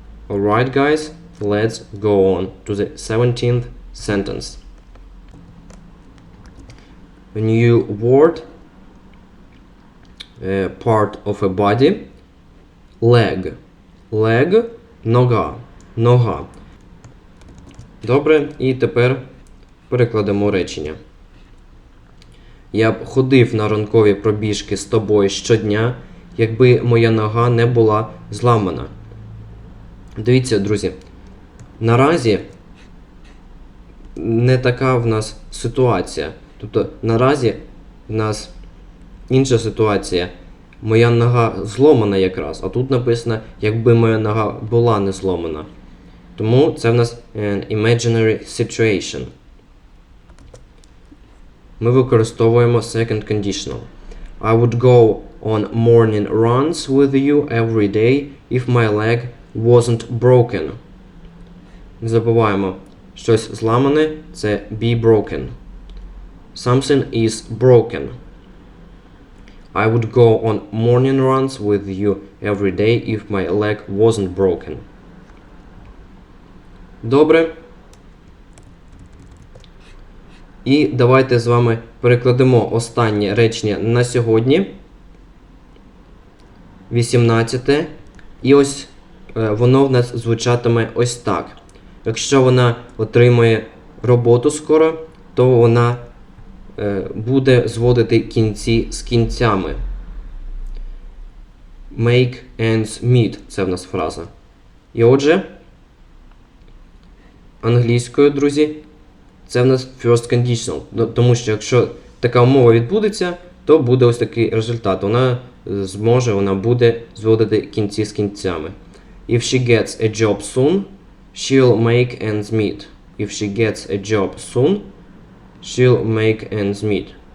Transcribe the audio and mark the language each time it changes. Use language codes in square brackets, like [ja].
[en] Alright, guys, let's go on to the 17th sentence. A new word, part of a body, leg. [uk] Leg – нога. Нога. Добре, і тепер перекладемо речення. Я б ходив на ранкові пробіжки з тобою щодня, якби моя нога не була зламана. Дивіться, друзі, наразі не така в нас ситуація. Тобто, наразі в нас інша ситуація. Моя нога зломана якраз, а тут написано, якби моя нога була не зломана. Тому це в нас [en] an imaginary situation. [uk] Ми використовуємо [en] second conditional. I would go on morning runs with you every day if my leg wasn't broken. [uk] Не забуваємо, щось зламане – це [en] be broken. Something is broken. I would go on morning runs with you every day if my leg wasn't broken. [uk] Добре. І давайте з вами перекладемо останнє речення на сьогодні. 18. І ось воно в нас звучатиме ось так. Якщо вона отримує роботу скоро, то вона буде зводити кінці з кінцями. [en] Make ends meet. [uk] Це в нас фраза. І отже, англійською, друзі, це в нас first conditional. Тому що якщо така умова відбудеться, то буде ось такий результат. Вона буде зводити кінці з кінцями. [en] If she gets a job soon, she'll make ends meet. If she gets a job soon, she'll make ends meet.